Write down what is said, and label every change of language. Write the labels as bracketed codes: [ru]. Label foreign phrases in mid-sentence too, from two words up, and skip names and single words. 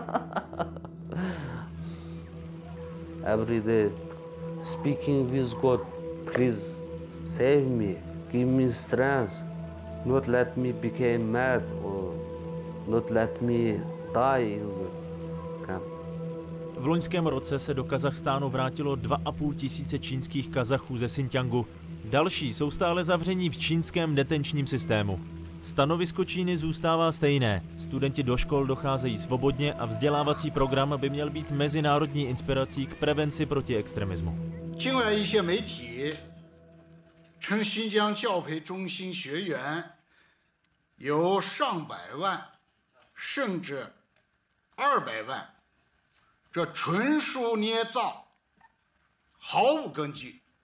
[en] Every day, speaking with God, please save me, give me strength, not let me become mad or not let me die in the camp. [cs] V loňském roce se do Kazachstánu vrátilo 2,5 tisíce čínských Kazachů ze Xinjiangu. Další jsou stále zavření v čínském detenčním systému. Stanovisko Číny zůstává stejné. Studenti do škol docházejí svobodně a vzdělávací program by měl být mezinárodní inspirací k prevenci proti extremismu. [zh] 境外一些媒体称新疆教培中心学员有上百万，甚至200万，这纯属捏造，毫无根据。